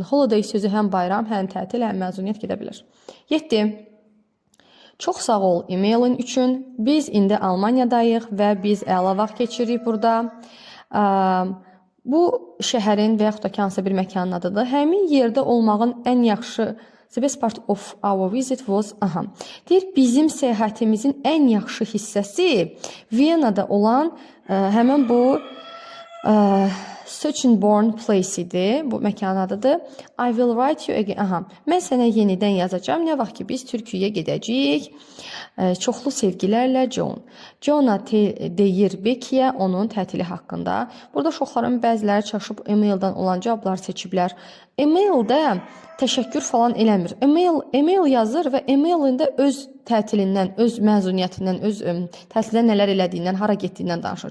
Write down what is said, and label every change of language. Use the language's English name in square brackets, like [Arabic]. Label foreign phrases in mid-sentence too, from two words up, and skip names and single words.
[Azerbaijani] Holiday sözü həm bayram, həm tətil, həm məzuniyyət gedə bilər. 7. Çox sağ ol e-mailin üçün. Biz indi Almaniyadayıq və biz əla vaxt keçiririk burada. Bu şəhərin və yaxud da ki, hansısa bir məkanın adıdır. Həmin yerdə olmağın ən yaxşı [English] the best part of our visit was [Azerbaijani] deyir, bizim səyahətimizin ən yaxşı hissəsi Viyanada olan həmin bu Sachsenborn place idi. Bu məkanın adıdır. [English] I will write you again. [Azerbaijani] Mən sənə yenidən yazacağam. Nə vaxt ki biz Türkiyəyə gedəcəyik. Çoxlu sevgilərlə John. John deyir Becky'yə onun tətili haqqında. Burada uşaqların bəziləri çaşıb e-maildən olan cavablar seçiblər. E-maildə təşəkkür falan eləmir. E-mail yazır və e-mailində öz tətilindən, öz məzuniyyətindən, öz təhsildə nələr elədiyindən, hara getdiyindən danışır.